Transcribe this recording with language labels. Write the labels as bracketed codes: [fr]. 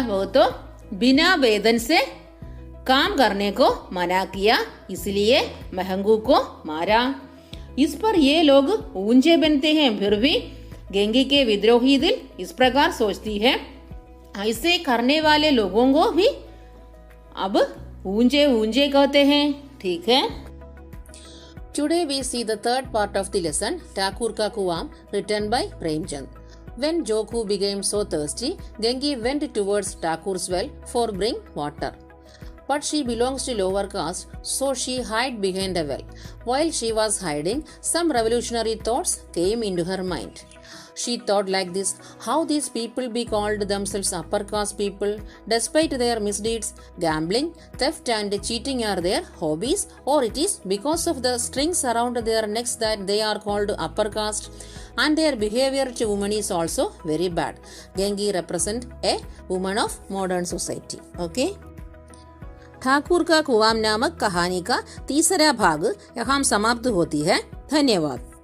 [hi] वो तो बिना वेतन से काम करने को मना किया, इसलिए महंगू को मारा। इस पर ये लोग ऊंचे बनते हैं। फिर भी गेंगी के विद्रोही दिल इस प्रकार सोचती है, ऐसे करने वाले लोगों को भी अब ऊंचे ऊंचे कहते हैं। ठीक है। [en] Today we see the third part of the lesson, Thakur Ka Kuam, written by Premchand. When Jokhu became so thirsty, Gengi went towards Thakur's well for bring water. But she belongs to lower caste, so she hid behind a well. While she was hiding, some revolutionary thoughts came into her mind. She thought like this: how these people be called themselves upper caste people, despite their misdeeds? Gambling, theft and cheating are their hobbies, or it is because of the strings around their necks that they are called upper caste, and their behavior to women is also very bad. Gengi represent a woman of modern society. Okay. [hi] Thakur का कुआम नामक कहानी का तीसरा भाग यहाँ समाप्त होती है। धन्यवाद।